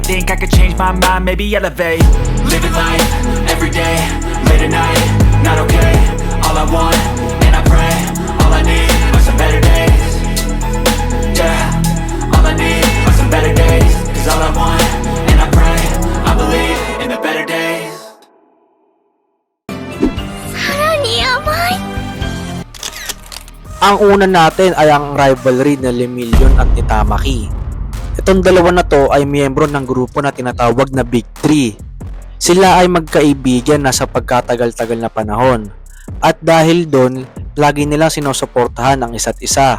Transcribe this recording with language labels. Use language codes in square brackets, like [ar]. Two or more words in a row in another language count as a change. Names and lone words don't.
[en] Think I could change my mind, maybe elevate. Living life, everyday, late at night, not okay. All I want, and I pray, all I need are some better days. Yeah, all I need are some better days. Cause all I want, and I pray, I believe in the better days. [ja] さらにやばい [tl] Ang una natin ay ang rivalry ni Lemillion at ni Tamaki. Itong dalawa na to ay miyembro ng grupo na tinatawag na Big 3. Sila ay magkaibigan na sa pagkatagal-tagal na panahon. At dahil doon, lagi nilang sinusuportahan ang isa't isa.